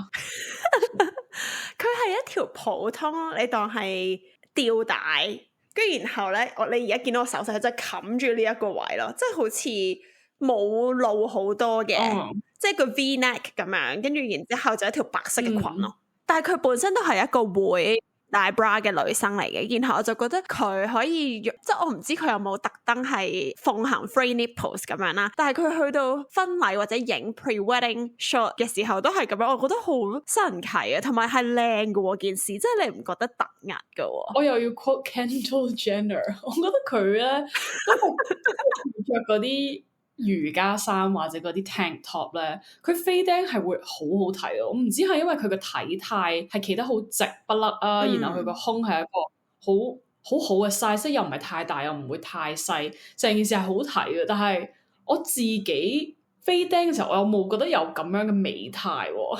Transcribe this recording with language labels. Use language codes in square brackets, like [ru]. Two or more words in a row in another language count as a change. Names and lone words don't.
[yue] 佢係一條普通，你當係吊帶，跟住然後咧，你而家見到我手勢就冚住呢一個位咯，即係好似冇露好多嘅。即係個 V-neck 咁樣，跟住然之後就一條白色嘅裙咯。但係佢本身都係一個會戴 bra 嘅女生嚟嘅，然後我就覺得佢可以，即係我唔知佢有冇特登係奉行 [en] free nipples [yue] 咁樣啦。但係佢去到婚禮或者影 [en] pre-wedding shot [yue] 嘅時候都係咁樣，我覺得好神奇啊，同埋係靚嘅喎件事，即係你唔覺得突兀嘅喎？我又要 quote Kendall Jenner，我覺得佢咧都着嗰啲瑜伽衫或者嗰啲 [en] tank top [yue] 咧，佢飛釘係會好好睇咯。我唔知係因為佢個體態係企得好直不甩啊，然後佢個胸係一個好嘅 size， 又唔係太大又唔會太細，成件事係好睇嘅。但係我自己飛釘嘅時候，我又冇覺得有咁樣嘅美態喎。